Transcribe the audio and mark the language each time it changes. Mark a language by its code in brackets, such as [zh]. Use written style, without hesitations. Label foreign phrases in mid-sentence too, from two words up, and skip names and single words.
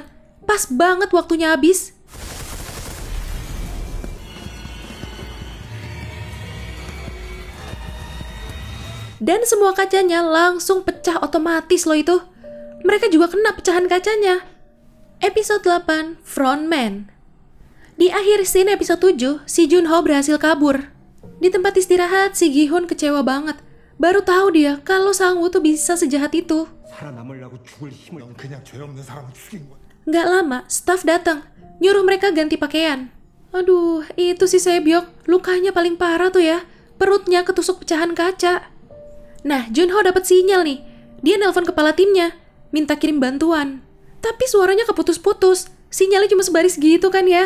[id] Pas banget waktunya habis. Dan semua kacanya langsung pecah otomatis loh itu. Mereka juga kena pecahan kacanya. Episode 8, Frontman. Di akhir scene episode 7, si Junho berhasil kabur. Di tempat istirahat, si Gi-hun kecewa banget. Baru tahu dia kalau Sang-woo tuh bisa sejahat itu. [ko] 살아남으려고 죽을 힘을 넌 그냥 죄 없는 사람을 죽인 거야. [id] Nggak lama, staff datang, nyuruh mereka ganti pakaian. Aduh, itu si Sebyok, lukanya paling parah tuh ya. Perutnya ketusuk pecahan kaca. Nah, Junho dapat sinyal nih. Dia nelpon kepala timnya, minta kirim bantuan. Tapi suaranya keputus-putus. Sinyalnya cuma sebaris gitu kan ya.